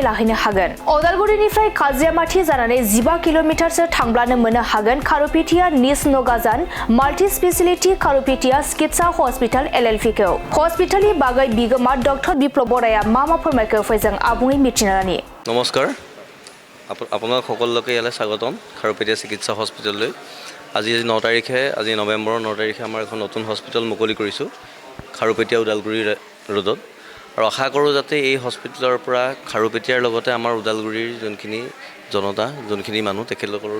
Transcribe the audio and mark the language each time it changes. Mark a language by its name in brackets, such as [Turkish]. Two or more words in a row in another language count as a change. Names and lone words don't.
[Bodo] लाहैनो हागोन अदालगुरिनिफ्राय काजियामाथि जानानै 15 किल'मिटारसो थांब्लानो मोननो हागोन खारुपेटिया निज नगाजान माल्टि स्पेसियेलिटी खारुपेटिया चिकित्सा हस्पिटाल LLP खौ हस्पिटालनि बागै बिगोमा डक्टर बिप्लब बराया मा फोरमायखो फैजों आबुङै मिथिनानै [Assamese] नमस्कार আপোনাক সকলোকে ইয়ালৈ স্বাগতম খাৰুপেটিয়া চিকিৎসা হস্পিটেললৈ আজি 9 তাৰিখে আজি নৱেম্বৰৰ 9 তাৰিখে আমাৰ এখন নতুন হস্পিটেল মুকলি কৰিছোঁ খাৰুপেটিয়া ওদালগুৰি ৰোডত আৰু আশা কৰোঁ যাতে এই হস্পিটেলৰ পৰা খাৰুপেটিয়াৰ লগতে আমাৰ ওদালগুৰিৰ যোনখিনি জনতা যোনখিনি মানুহ তেখেতলোকৰো